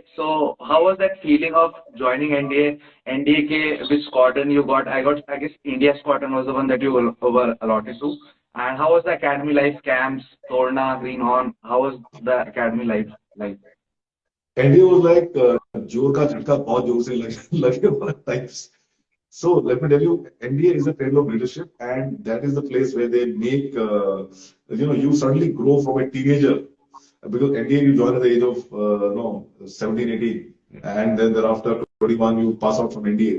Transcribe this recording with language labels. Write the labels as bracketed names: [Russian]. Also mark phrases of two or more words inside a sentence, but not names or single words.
[English] So, how was that feeling of joining NDA? NDA ke which squadron you got? I guess India squadron was the one that you were allotted to. And how was the academy life, camps, Torna, Greenhorn? How was the academy life like? NDA was like [Hindi] जोर का झटका बहुत जोर से लगे [English] times. So let me tell you, NDA is a cradle of leadership, and that is the place where they make you suddenly grow from a teenager. Because NDA you join at the age of 17, 18, and then thereafter 21 you pass out from NDA.